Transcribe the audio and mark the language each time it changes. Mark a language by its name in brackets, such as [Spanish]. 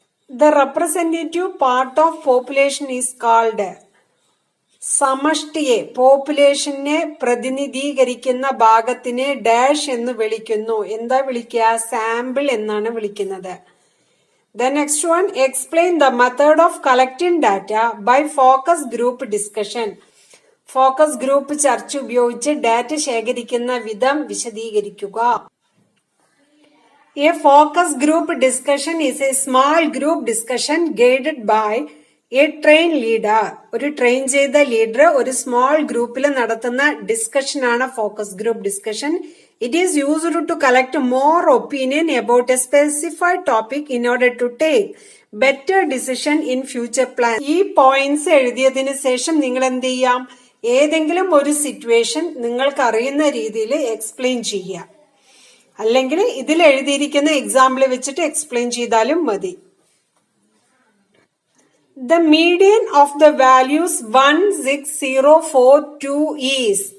[English] The representative part of population is called. [Malayalam] സമഷ്ടിയെ, പോപ്പുലേഷനെ പ്രതിനിധീകരിക്കുന്ന ഭാഗത്തിനെ dash എന്ന് വിളിക്കുന്നു. എന്താ വിളിക്കുക? സാമ്പിൾ എന്നാണ് വിളിക്കുന്നത്. [English] The next one, explain the method of collecting data by focus group discussion. [Malayalam] Focus group ചർച്ച ഉപയോഗിച്ച് ഡാറ്റ ശേഖരിക്കുന്ന വിധം വിശദീകരിക്കുക. [English] A focus group discussion is a small group discussion guided by a trained leader. [Malayalam] ഒരു train ചെയ്ത leader ഒരു small ഗ്രൂപ്പിൽ നടത്തുന്ന ഡിസ്കഷൻ ആണ് focus group discussion. [English] It is used to collect more opinion about a specified topic in order to take better decision in future plan. [Malayalam] ഈ points എഴുതിയതിനു ശേഷം നിങ്ങൾ എന്ത് ചെയ്യാം, ഏതെങ്കിലും ഒരു സിറ്റുവേഷൻ നിങ്ങൾക്ക് അറിയുന്ന രീതിയിൽ എക്സ്പ്ലെയിൻ ചെയ്യുക, അല്ലെങ്കിൽ ഇതിൽ എഴുതിയിരിക്കുന്ന എക്സാമ്പിൾ വെച്ചിട്ട് എക്സ്പ്ലെയിൻ ചെയ്താലും മതി. [English] The median of the values 16042 is.